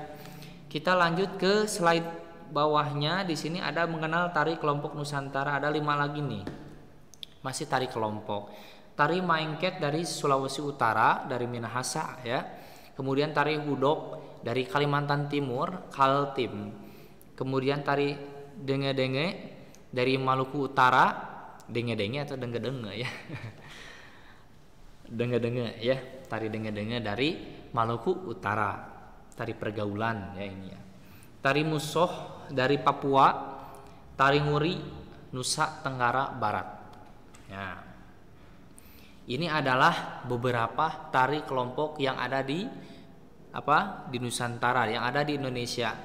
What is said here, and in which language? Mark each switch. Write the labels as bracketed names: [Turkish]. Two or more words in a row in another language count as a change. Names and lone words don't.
[Indonesian] Kita lanjut ke slide bawahnya. Di sini ada mengenal tari kelompok Nusantara, ada 5 lagi nih. Masih tari kelompok. Tari Maengket dari Sulawesi Utara, dari Minahasa ya. Kemudian tari Hudok dari Kalimantan Timur, Kaltim. Kemudian tari Denge-denge dari Maluku Utara, Denge-denge atau Denge-denge ya. Denge-denge ya, tari Denge-denge dari Maluku Utara, tari pergaulan ya ini ya. Tari Musoh dari Papua, tari Nguri Nusa Tenggara Barat. Ya. Ini adalah beberapa tari kelompok yang ada di Nusantara, yang ada di Indonesia.